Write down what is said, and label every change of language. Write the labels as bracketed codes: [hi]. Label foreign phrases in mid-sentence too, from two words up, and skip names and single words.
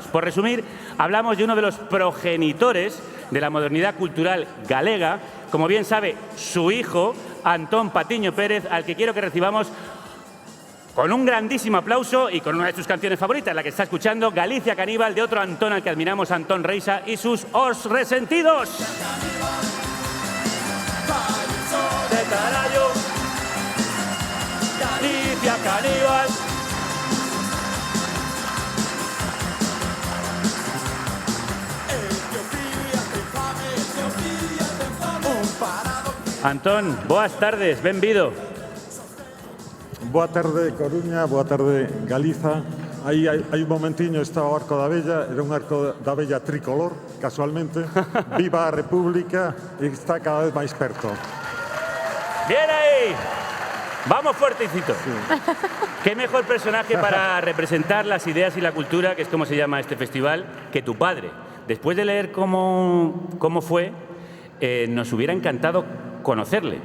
[es] Por resumir, hablamos de uno de los progenitores de la modernidad cultural galega, como bien sabe su hijo, Antón Patiño Pérez, al que quiero que recibamos con un grandísimo aplauso y con una de sus canciones favoritas, la que está escuchando, Galicia Caníbal, de otro Antón al que admiramos, Antón Reisa, y sus Os Resentidos. [gl] De carallo, Galicia Caníbal. Antón, boas tardes, benvido. Boa tarde, Coruña, boa tarde, Galiza. Aí hai un momentiño estaba o Arco da Vella, era un Arco da Vella tricolor, casualmente. Viva a República e está cada vez máis perto. [es] ¡Bien ahí! Vamos fuertecito. Sí. ¿Qué mejor personaje para representar las ideas y la cultura, que es como se llama este festival, que tu padre? Después de leer cómo fue, nos hubiera encantado conocerle.